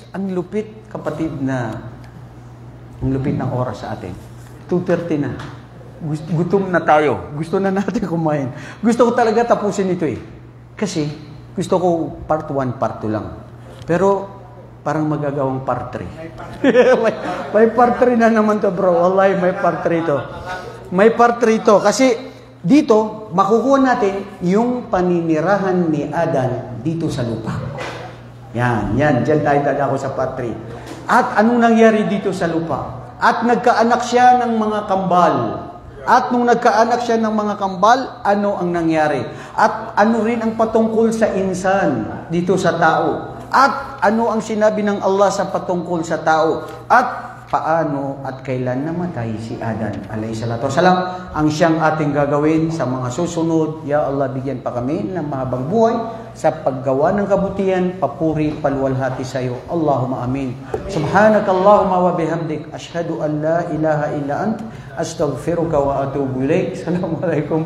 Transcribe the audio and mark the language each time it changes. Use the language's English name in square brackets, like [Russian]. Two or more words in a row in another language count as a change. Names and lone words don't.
[Filipino] Ang lupit, kapatid, ang lupit ng oras sa atin. 2:30 na. Gutom na tayo. Gusto na natin kumain. Gusto ko talaga tapusin ito eh. Kasi, gusto ko part 1, part 2 lang. Pero, parang magagawang part 3. may part 3 na naman to, bro. Wallahi, may part 3 to. May part 3 to. Kasi, dito, makukuha natin yung paninirahan ni Adan dito sa lupa. Yan. Diyan tayo dadako sa part 3. At anong nangyari dito sa lupa? At nagkaanak siya ng mga kambal. At nung nagkaanak siya ng mga kambal, ano ang nangyari? At ano rin ang patungkol sa insan dito sa tao? At ano ang sinabi ng Allah sa patungkol sa tao? At paano at kailan namatay si Adan [Arabic] عليه الصلاة والسلام [Filipino] ang siyang ating gagawin sa mga susunod. [Arabic] يا الله, [Filipino] bigyan pa kami ng mahabang buhay sa paggawa ng kabutihan, papuri, paluwalhati sa iyo. [Arabic] اللهم آمين. سبحانك اللهم وبحمدك أشهد أن لا إله إلا أنت أستغفرك وأتوب إليك. السلام عليكم.